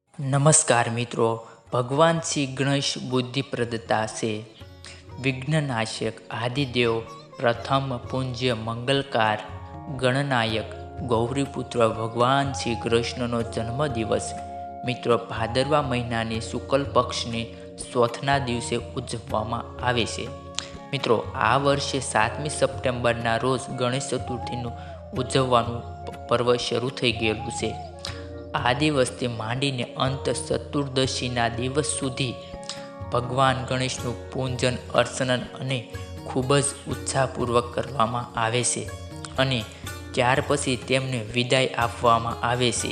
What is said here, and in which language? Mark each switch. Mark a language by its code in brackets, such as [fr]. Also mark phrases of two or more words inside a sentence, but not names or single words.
[hi] नमस्कार मित्रों। भगवान श्री गणेश बुद्धि प्रदता से विघ्ननाशक आदिदेव प्रथम पूज्य मंगलकार गणनायक गौरीपुत्र भगवान श्री कृष्णનો [gu] જન્મદિવસ મિત્રો ભાદરવા મહિનાની શુક્લ પક્ષની ચોથના દિવસે ઉજવવામાં આવે છે। મિત્રો આ વર્ષે 7મી સપ્ટેમ્બરના રોજ ગણેશ ચતુર્થીનું ઉજવવાનું પર્વ શરૂ થઈ ગયેલું છે। આ દિવસથી માંડીને અંત ચતુર્દશીના દિવસ સુધી ભગવાન ગણેશનું પૂજન અર્ચન અને ખૂબ જ ઉત્સાહપૂર્વક કરવામાં આવે છે અને ત્યાર પછી તેમને વિદાય આપવામાં આવે છે।